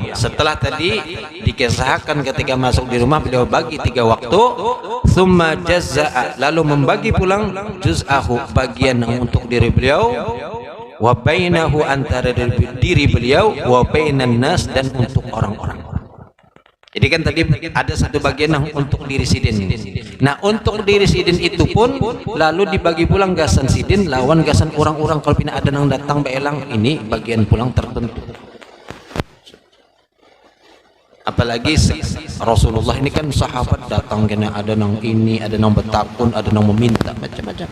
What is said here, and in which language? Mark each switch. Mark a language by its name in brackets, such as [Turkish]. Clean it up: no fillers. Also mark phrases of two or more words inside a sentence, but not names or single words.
[Indonesian] Setelah tadi dikisahkan ketika masuk di rumah beliau bagi 3 waktu. [Arabic] ثم جزأ, [Indonesian] lalu membagi pulang juz'ahu, bagian yang untuk diri beliau, [Arabic] وبينه, [Indonesian] antara diri beliau, [Arabic] وبين الناس, [Indonesian] dan untuk orang-orang. Jadi kan tadi ada satu bagian yang untuk diri sidin. [Banjar] Nah untuk diri sidin itu pun lalu dibagi pulang gasan sidin lawan gasan orang-orang. Kalau pina ada yang datang beelang, ini bagian pulang tertentu. Apalagi Rasulullah ini kan sahabat datang kena ada nang ini, ada nang bertakun, ada nang meminta macam-macam.